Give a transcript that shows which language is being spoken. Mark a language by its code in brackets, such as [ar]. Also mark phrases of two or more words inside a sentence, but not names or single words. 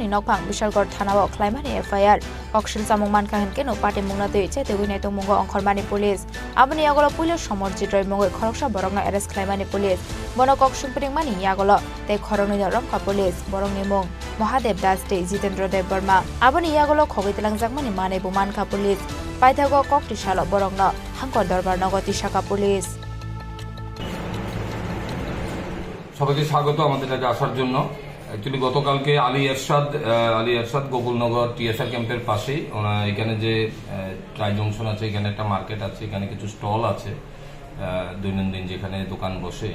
[trp] नकफां बिशालगढ़ थानाव ख्लाइमानि एफआईआर ककशिल जामुं मानखा हेनकेनो पाटिमुंगना दै चेतेगुइनाय तंमुंगो अंखरमानि पुलिस आबुनि आगोलो पुलिस समर्जित रयमुंगै खरकसा बरंनो एरेस्ट ख्लाइमानि पुलिस बनो ककशिल पिरिंमानि आगोलो ते खरंनि रंखा पुलिस बरंनि मुं महादेव दास दे जितेन्द्र देव बर्मा आबुनि आगोलो खगैतलांजाकमानि मानेबु मानखा पुलिस पाइथागो ककटिसालो बरंनो हांकर दरबार नगर तिसाखा पुलिस [bn] সবাইকে স্বাগত আমাদের কাছে আসার জন্য। অ্যাকচুয়ালি গতকালকে আলী এরশাদ গোকুলনগর টিএসআর ক্যাম্পের পাশেই এখানে যে ট্রাই জংশন আছে, এখানে একটা মার্কেট আছে, এখানে কিছু স্টল আছে দৈনন্দিন যেখানে দোকান বসে।